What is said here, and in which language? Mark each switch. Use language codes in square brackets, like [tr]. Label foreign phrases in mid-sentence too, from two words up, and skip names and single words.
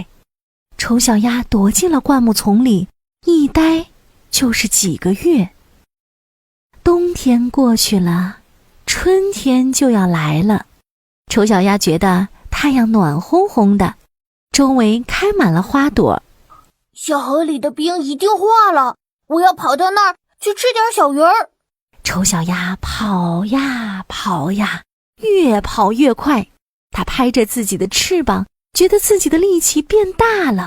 [zh] 醜小鴨躲進了灌木叢裡，一待就是幾個月。冬天過去了，春天就要來了。醜小鴨覺得太陽暖烘烘的，周圍開滿了花朵。小河裡的冰一定化了，我要跑到那兒去吃點小魚兒。醜小鴨跑呀跑呀，越跑越快。它拍着自己的翅膀，覺得自己的力氣變大了。